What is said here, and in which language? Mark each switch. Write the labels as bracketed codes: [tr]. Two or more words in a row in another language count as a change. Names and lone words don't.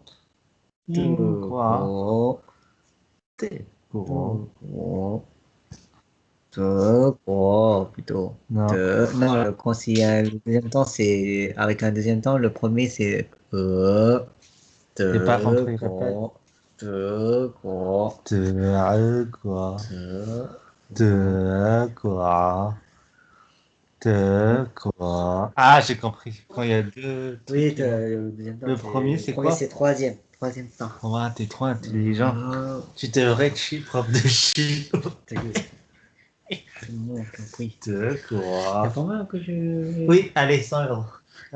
[fr] Ningguo. Plutôt. Non. Non, le deuxième temps, c'est avec un deuxième temps. Le premier, c'est J'ai pas compris, répète. [zh] 德国，德国，德，德国，德国. [fr] Ah, j'ai compris. Quand il y a deux oui, trucs, là. le deuxième temps, Le premier, c'est premier, quoi? c'est troisième temps. Ouais, t'es trop intelligent. Ah, Tu devrais être prof de chine. ta gueule. C'est bon, j'ai compris. Il y a D'accord. pas mal que je... Oui, allez, 100 euros. On